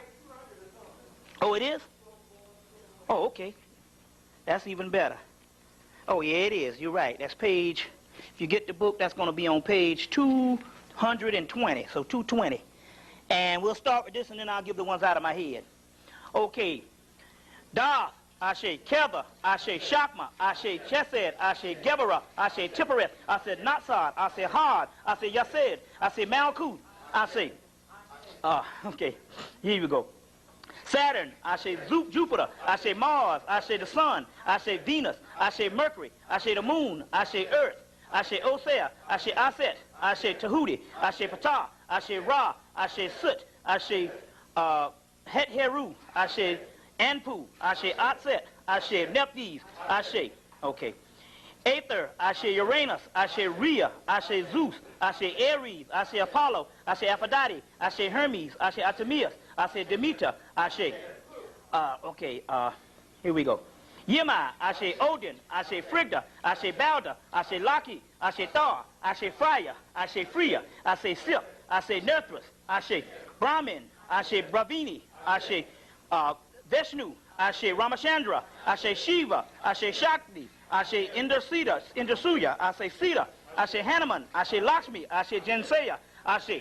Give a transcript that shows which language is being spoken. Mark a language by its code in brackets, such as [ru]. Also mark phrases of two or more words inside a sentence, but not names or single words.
[en] Oh, it is? Oh, okay. That's even better. Oh, yeah, it is. You're right. That's page... If you get the book, that's going to be on page 220. So 220. And we'll start with this, and then I'll give the ones out of my head. Okay. Darth, Ashe Keva, Ashe Shakma, Ashe Chesed, Ashe Geberah, Ashe Tippereth, Ashe Natsar, Ashe Had, Ashe Yased, Ashe Malkut, Ashe. Okay. Here we go. Saturn, Ashe Jupiter, Ashe Mars, Ashe the Sun, Ashe Venus, Ashe Mercury, Ashe the Moon, Ashe Earth, Ashe Osea, Ashe Aset, Ashe Tahuti, Ashe Ptah, Ashe Ra, Ashe Sut, Ashe Het Heru, Ashe Anpu, Ashe Atset, Ashe Nephthys, Ashe. Okay. Aether, Ashe Uranus, Ashe Rhea, Ashe Zeus, Ashe Ares, Ashe Apollo, Ashe Aphrodite, Ashe Hermes, Ashe Artemis, Ashe Demeter, Ashe. Here we go. Yema, Ashe Odin, Ashe Frigga, Ashe Balder, Ashe Laki, Ashe Thor, Ashe Freya, Ashe Freya, Ashe Sip, Ashe Nerthus, Ashe Brahmin, Ashe Bravini, Ashe Vishnu, Ashe Ramachandra, Ashe Shiva, Ashe Shakti, Ashe Indrasuya, Ashe Sita, Ashe Hanuman, Ashe Lakshmi, Ashe Jensaya, Ashe